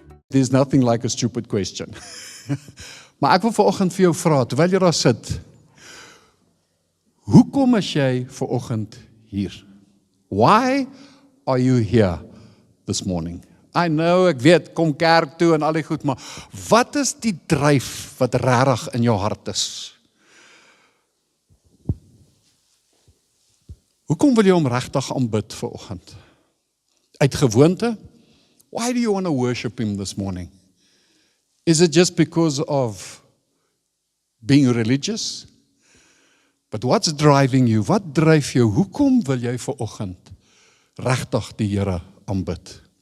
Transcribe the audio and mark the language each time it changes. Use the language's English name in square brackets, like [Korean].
[English] There's nothing like a stupid question. [Afrikaans] Maar ek wil vanoggend vir jou vra, terwyl jy daar sit, hoekom is jy vanoggend hier? [English] Why are you here this morning? I know, [Afrikaans] ek weet, kom kerk toe en al die goed, maar wat is die dryf wat regtig in jou hart is? Hoekom wil jy hom regtig aanbid vanoggend? Uit gewoonte? [English] Why do you want to worship him this morning? Is it just because of being religious? But what's driving you? [Afrikaans] Wat dryf jou? Hoekom wil jy vanoggend regtig die Here aanbid?